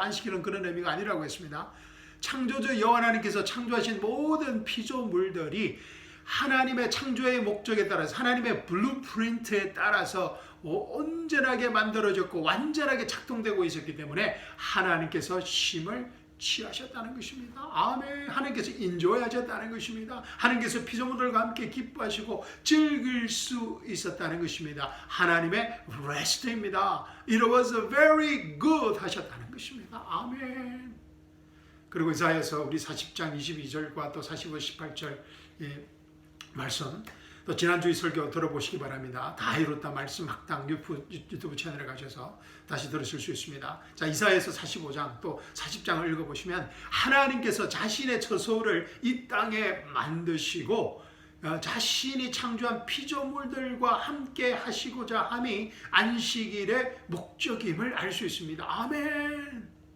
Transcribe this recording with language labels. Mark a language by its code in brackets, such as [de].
[ko] 안식일은 그런 의미가 아니라고 했습니다. 창조주 여호와 하나님께서 창조하신 모든 피조물들이 하나님의 창조의 목적에 따라서 하나님의 블루프린트에 따라서 온전하게 만들어졌고 완전하게 작동되고 있었기 때문에 하나님께서 쉼을 취하셨다는 것입니다. 아멘. 하나님께서 인조하셨다는 것입니다. 하나님께서 피조물들과 함께 기뻐하시고 즐길 수 있었다는 것입니다. 하나님의 rest입니다. [en] It was very good [ko] 하셨다는 것입니다. 아멘. 그리고 이사야서 우리 40장 22절과 또 45, 18절 말씀, 또 지난주 설교 들어보시기 바랍니다. 다 이뤘다 말씀 학당 유튜브 채널에 가셔서 다시 들으실 수 있습니다. 자, 이사야서 45장 또 40장을 읽어보시면 하나님께서 자신의 처소를 이 땅에 만드시고 자신이 창조한 피조물들과 함께 하시고자 함이 안식일의 목적임을 알 수 있습니다. 아멘.